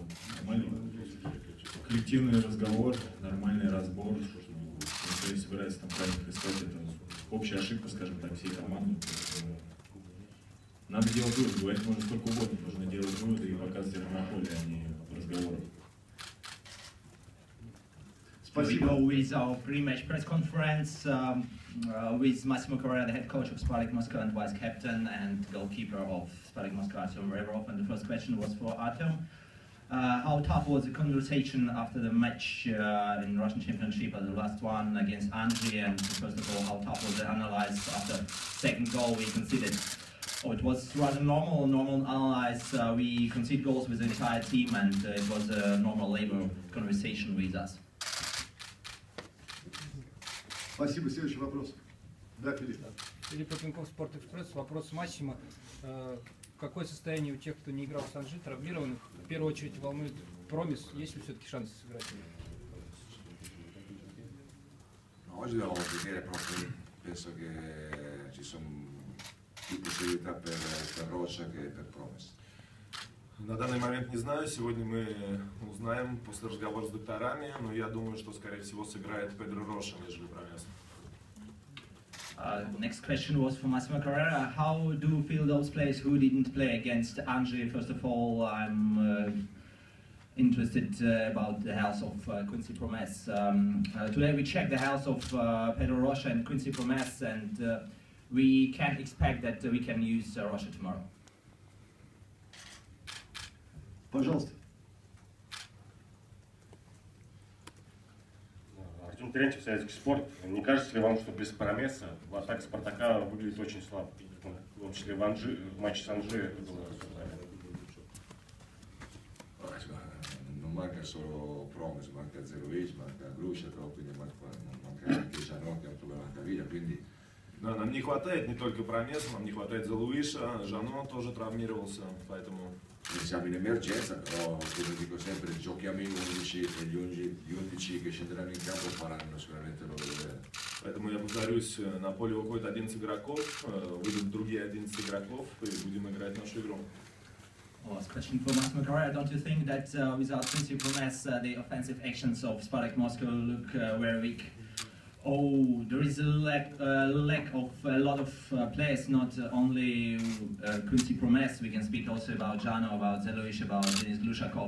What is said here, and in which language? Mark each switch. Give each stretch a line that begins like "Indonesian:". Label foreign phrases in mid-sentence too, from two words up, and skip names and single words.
Russian: Нормальный коллективный разговор, нормальный разбор. Если собирается там правильно искать, это общая ошибка, скажем так, всей команды. Надо делать выводы, говорить можно сколько угодно, нужно делать выводы и показывать это на поле, а не разговоры.
English: We go with our pre-match press conference with Massimo Correa, the head coach of Spartak Moscow and vice captain and goalkeeper of Spartak Moscow, Artem Rebrov. And the first question was for Artem. How tough was the conversation after the match in Russian Championship, the last one against Anji? And first of all, how tough was the analyze after second goal we conceded? Oh, it was rather normal analyze. We conceded goals with the entire team, and it was a normal labor conversation with us.
Russian: Спасибо. Следующий вопрос. Да, Филипп. Филипп Попенков, Спортэкспресс. Вопрос Массимо. Какое состояние у тех, кто не играл в Анжи, травмированных? В первую очередь волнует Промис. Есть ли все-таки шансы сыграть?
Italian: Oggi devo vedere proprio, penso che ci sono più possibilità per Rocha che per Promis.
Russian: На данный момент не знаю, сегодня мы узнаем после разговора с докторами, но я думаю, что скорее всего сыграет Педро Роша, нежели Промес.
English: Next question was for Massimo Carrera. How do you feel those players who didn't play against Anji? First of all, I'm interested about the health of Quincy Promes. Today we checked the health of Pedro Rocha and Quincy Promes, and we can expect that we can use Rocha tomorrow.
Russian: Пожалуйста. Артем Терентьев, Советский спорт. Не кажется ли вам, что без Промеса атака Спартака выглядит очень слабо? В том числе в матче с Анжи это было.
Italian: Non manca solo Promis, manca Zerovic, manca Grushatov, quindi manca anche Janot, che è un problema a caviglia, quindi...
Russian: Да, нам не хватает не только Промеса, нам не хватает Зелуиша, Жано тоже травмировался, поэтому...
Italian: Siamo in emergenza, però come dico sempre, giochiamo in 11 e gli 11 che scenderanno in campo faranno sicuramente il loro dovere.
Russian: Поэтому я повторюсь, на поле выходит 11 игроков, выйдут другие 11 игроков, и будем играть нашу игру.
English: Last question for Massimo Carrera. Don't you think that without Quincy Promes, the offensive actions of Spartak Moscow look very weak? Oh, there is a lack of a lot of players, not only Quincy Promes. We can speak also about Jano, about Zelovic, about Denis Glushakov.